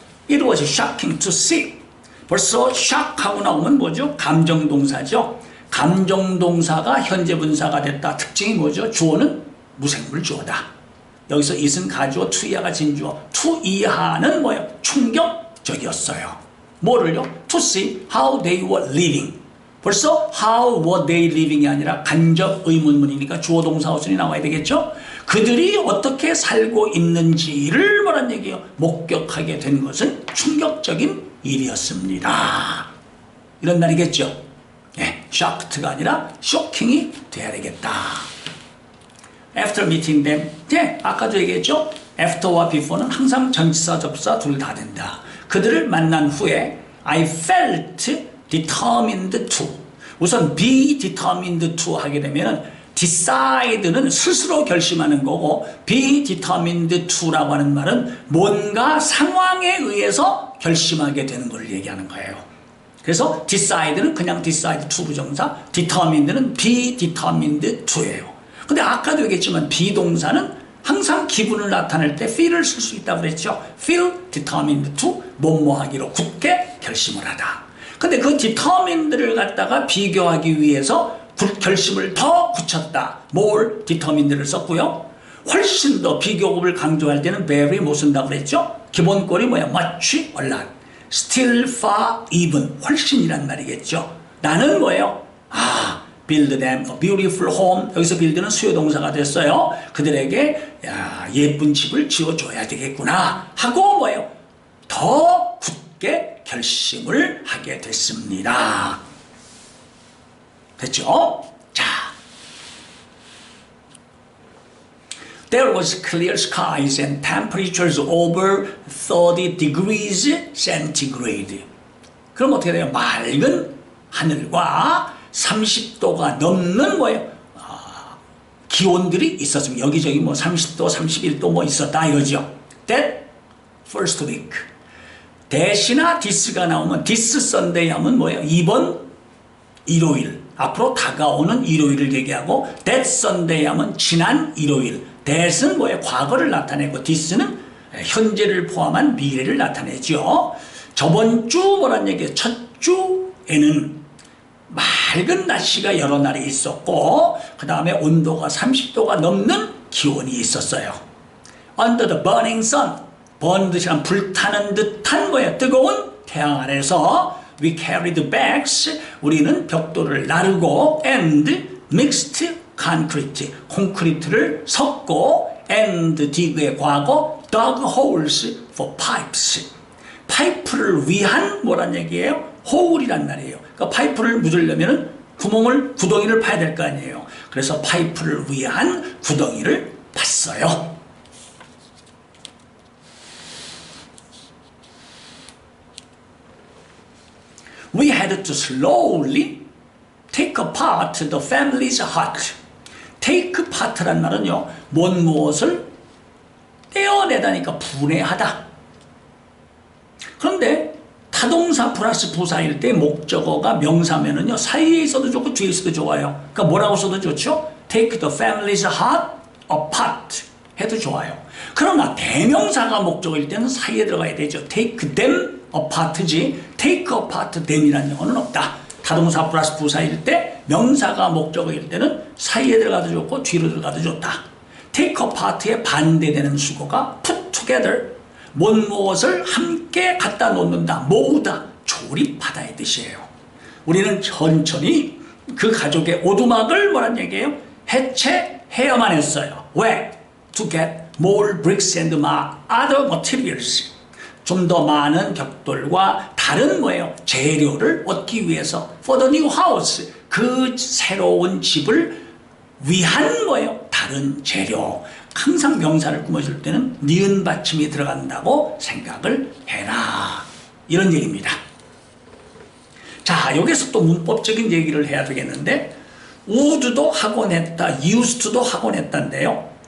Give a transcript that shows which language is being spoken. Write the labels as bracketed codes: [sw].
[en] It was shocking to see. [ko] 벌써 shock하고 나오면 뭐죠? 감정동사죠. 감정동사가 현재 분사가 됐다. 특징이 뭐죠? 주어는 무생물 주어다. 여기서 it은 가주어, to 이하가 진주어. to 이하는 뭐예요? 충격적이었어요. 뭐를요? [en] To see how they were living. [ko] 벌써 how were they living이 아니라 간접 의문문이니까 주어 동사 어순이 나와야 되겠죠. 그들이 어떻게 살고 있는지를 뭐란 얘기예요? 목격하게 된 것은 충격적인 일이었습니다. 이런 말이겠죠. 예, shocked가 아니라 shocking이 돼야 되겠다. [en] After meeting them. [ko] 네, 아까도 얘기했죠. After와 before는 항상 전치사, 접사 둘 다 된다. 그들을 만난 후에 [en] I felt determined to. [ko] 우선 be determined to 하게 되면 decide는 스스로 결심하는 거고 be determined to라고 하는 말은 뭔가 상황에 의해서 결심하게 되는 걸 얘기하는 거예요. 그래서 decide는 그냥 decide to 부정사, determined는 be determined to예요. 근데 아까도 얘기했지만 비동사는 항상 기분을 나타낼 때 feel을 쓸 수 있다고 그랬죠. feel determined to 뭐뭐 하기로 굳게 결심을 하다. 근데 그 determined를 갖다가 비교하기 위해서 결심을 더 굳혔다. more determined를 썼고요. 훨씬 더 비교급을 강조할 때는 very 못 쓴다고 그랬죠. 기본꼴이 뭐야? much, a lot. still, far, even. 훨씬이란 말이겠죠. 나는 뭐예요? [en] build them a beautiful home. [ko] 여기서 build는 수요동사가 됐어요. 그들에게 예쁜 집을 지어줘야 되겠구나 하고 뭐예요? 더 굳게 결심을 하게 됐습니다. 됐죠? [en] 자, There was clear skies and temperatures over 30 degrees centigrade. [ko] 그럼 어떻게 돼요? 맑은 하늘과 30도가 넘는 뭐예요? 기온들이 있었습니다. 여기저기 뭐 30도, 31도 뭐 있었다 이거죠. [en] That first week. [ko] 대시나 this가 나오면 this Sunday 하면 뭐예요? 이번 일요일. 앞으로 다가오는 일요일을 얘기하고 that Sunday 하면 지난 일요일. that은 뭐예요? 과거를 나타내고 this는 현재를 포함한 미래를 나타내죠. 저번 주 뭐란 얘기예요? 첫 주에는 맑은 날씨가 여러 날이 있었고 그 다음에 온도가 30도가 넘는 기온이 있었어요. [en] Under the burning sun. [ko] burn 듯이란 불타는 듯한 뭐예요? 뜨거운 태양 아래서 [en] we carried bags. [ko] 우리는 벽돌을 나르고 [en] and mixed concrete. [ko] 콘크리트를 섞고 and dig의 과거 [en] dug holes for pipes. [ko] 파이프를 위한 뭐란 얘기예요? hole이란 말이에요. 그러니까 파이프를 묻으려면 구덩이를 파야 될 거 아니에요. 그래서 파이프를 위한 구덩이를 팠어요. [en] We had to slowly take apart the family's hut. [ko] take part란 말은요, 무엇을 떼어내다니까 분해하다. 그런데 타동사 플러스 부사일 때 목적어가 명사면은요, 사이에 있어도 좋고 뒤에 있어도 좋아요. 그러니까 뭐라고 써도 좋죠? [en] Take the family's hut apart [ko] 해도 좋아요. 그러나 대명사가 목적어일 때는 사이에 들어가야 되죠. [en] Take them apart지 take apart them이라는 [ko] 영어는 없다. 타동사 플러스 부사일 때 명사가 목적어일 때는 사이에 들어가도 좋고 뒤로 들어가도 좋다. take apart에 반대되는 수거가 put together. 무엇을 함께 갖다 놓는다, 모으다, 조립하다의 뜻이에요. 우리는 천천히 그 가족의 오두막을 뭐란 얘기예요? 해체해야만 했어요. 왜? [en] To get more bricks and other materials. [ko] 좀 더 많은 벽돌과 다른 뭐예요? 재료를 얻기 위해서 [en] for the new house. [ko] 그 새로운 집을 위한 뭐예요? 다른 재료. 항상 명사를 꾸며줄 때는 니은 받침이 들어간다고 생각을 해라. 이런 얘기입니다. 자, 여기서 또 문법적인 얘기를 해야 되겠는데 would도 하곤 했다, used도 하곤 했다인데요.